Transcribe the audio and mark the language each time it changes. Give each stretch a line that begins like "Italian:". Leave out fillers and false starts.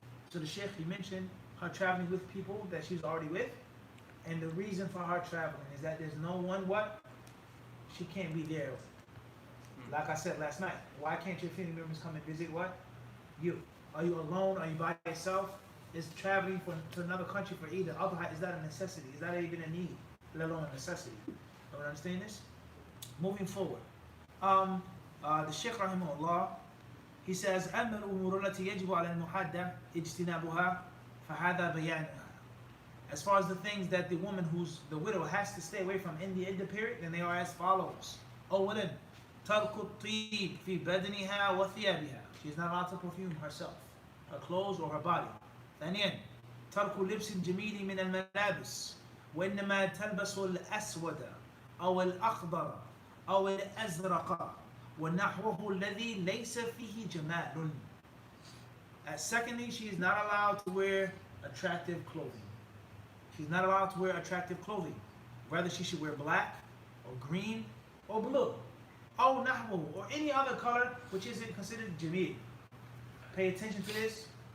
English: So the Sheikh, he mentioned her traveling with people that she's already with, and the reason for her traveling is that there's no one, what? She can't be there. Like I said last night, why can't your family members come and visit what? You. Are you alone? Are you by yourself? Is traveling to another country for either Adha, is that a necessity? Is that even a need, let alone a necessity? You understand this? Moving forward. The Shaykh rahimahullah, he says,
Arabic: أما الأمور التي يجب على المحدة اجتنابها فهذا بيانها.
English: As far as the things that the woman who's the widow has to stay away from in the iddah period, then they are as follows.
Arabic: أولا ترك الطيب في بدنها وثيابها.
English: She's not allowed to perfume herself, her clothes or her body.
Arabic: ثانيا ترك لبس الجميل من الملابس وإنما تلبس الأسود أو الأخضر أو الأزرق ونحوه الذي ليس فيه جمال.
English: Secondly, she is not allowed to wear attractive clothing. She's not allowed to wear attractive clothing. Rather, she should wear black or green or blue.
Arabic: أو نحوه,
English: or any other color which isn't considered jameel. Pay attention to this.